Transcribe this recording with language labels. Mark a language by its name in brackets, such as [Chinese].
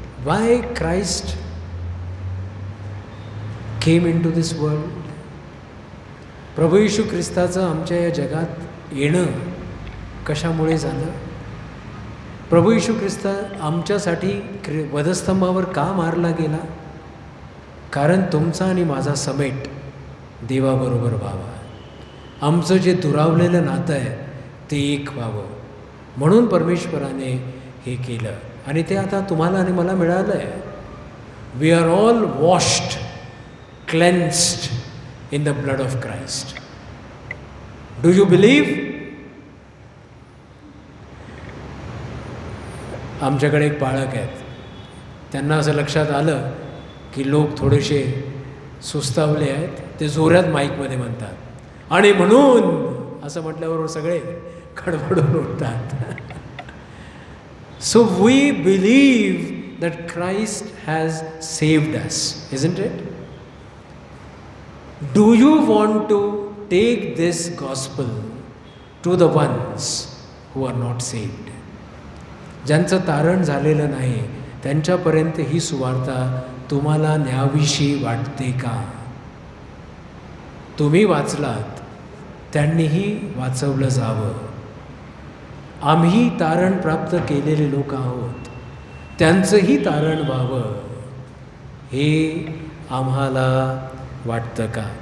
[English] Why Christ came into this world. [Marathi] प्रभू येशू ख्रिस्ताचं आमच्या या जगात येणं कशामुळे झालं? प्रभू येशू ख्रिस्त आमच्यासाठी वधस्तंभावर का मारला गेला? कारण तुमचा आणि माझा समेट देवाबरोबर व्हावा. आमचं जे दुरावलेलं नातं आहे ते एक व्हावं म्हणून परमेश्वराने हे केलं. आणि ते आता तुम्हाला आणि मला मिळालं आहे. [English] We are all washed, cleansed in the blood of Christ. Do you believe? [Marathi] आमच्याकडे एक बाळक आहेत, त्यांना असं लक्षात आलं की लोक थोडेसे सुस्तावले आहेत, ते जोरात माईकमध्ये म्हणतात आणि म्हणून असं म्हटल्यावर सगळे खडबडून उठतात. [English] So we believe that Christ has saved us, isn't it? Do you want to take this gospel to the ones who are not saved? [Marathi] ज्यांचं तारण झालेलं नाही त्यांच्यापर्यंत ही सुवार्ता तुम्हाला न्यावीशी वाटते का? तुम्ही वाचलात, त्यांनीही वाचवलं जावं. आम्ही तारण प्राप्त केलेले लोक आहोत, त्यांचंही तारण व्हावं हे आम्हाला वाटतं का?